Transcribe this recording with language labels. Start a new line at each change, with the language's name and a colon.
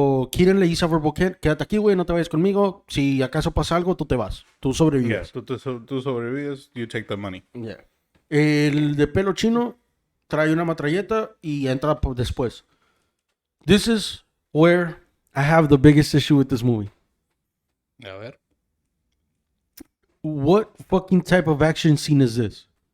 Spanish: Keaton le dice a Verbal Kent, quédate aquí, güey, no te vayas conmigo. Si acaso pasa algo, tú te vas. Tú
English: Yeah,
Spanish: sobrevives. tú sobrevives,
English: you take the money. Yeah.
Spanish: El de pelo chino trae una matralleta y entra después.
English: This is where I have the biggest issue with this movie.
Spanish: A ver.
English: What fucking type of action scene is this?